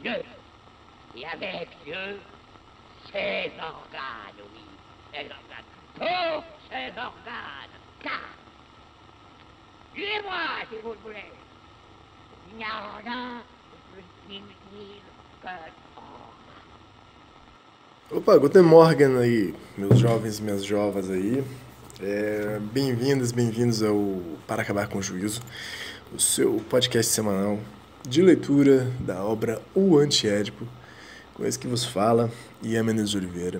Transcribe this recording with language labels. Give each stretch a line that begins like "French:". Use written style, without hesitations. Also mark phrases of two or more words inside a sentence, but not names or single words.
French: Dieu, et avec Dieu, ses organes, oui, ses organes, tous ses organes, car, tuez-moi si vous le voulez, il n'y a rien de plus inutile que
Portuguese: Opa,
German: Guten Morgen
Portuguese: aí, meus jovens e minhas jovas aí. Bem-vindos ao Para Acabar com o Juízo, o seu podcast semanal de leitura da obra O Antiédipo, com esse que vos fala, Ian Menezes de Oliveira.